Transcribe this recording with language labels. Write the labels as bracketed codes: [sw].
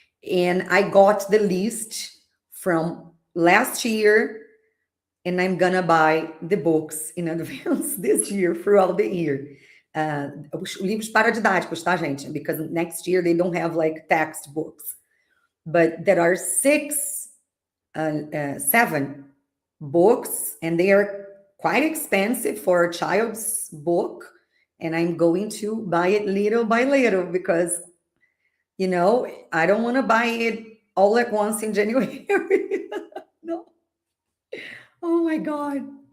[en] And I got the list from last year, and I'm gonna buy the books in advance this year, throughout the year. [pt] Os livros paradidáticos, tá, gente? [en] Because next year they don't have like textbooks. But there are 7 books, and they are quite expensive for a child's book. And I'm going to buy it little by little because, you know, I don't want to buy it all at once in January. No. Oh my God.